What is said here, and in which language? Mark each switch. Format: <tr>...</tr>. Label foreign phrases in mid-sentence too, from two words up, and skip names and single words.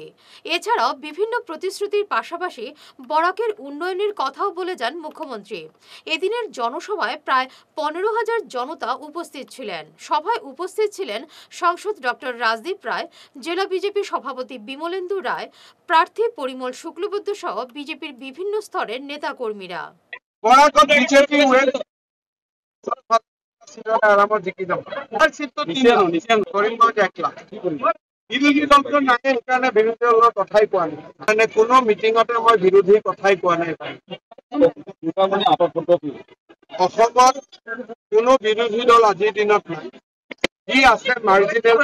<bn>এছাড়াও বিভিন্ন প্রতিশ্রুতির পাশাপাশি বরাকের উন্নয়নের কথাও বলে যান মুখ্যমন্ত্রী। এদিনের জনসভায় প্রায় 15,000 জনতা উপস্থিত ছিলেন। সভায় উপস্থিত ছিলেন সাংসদ ডক্টর রাজদীপ রায়, জেলা বিজেপি সভাপতি বিমলেন্দু রায়, প্রার্থী পরিমল শুক্লবৈদ্য সহ বিজেপির বিভিন্ন স্তরের নেতা কর্মীরা।</bn> <as>বিৰোধী দলটো নাই, সেইকাৰণে বিৰোধী দলৰ কথাই কোৱা নাই, মানে কোনো মিটিঙতে মই বিৰোধী কথাই কোৱা নাই। অসমত কোনো বিৰোধী দল আজিৰ দিনত নাই, যি আছে মাৰ্জিনেল।</as>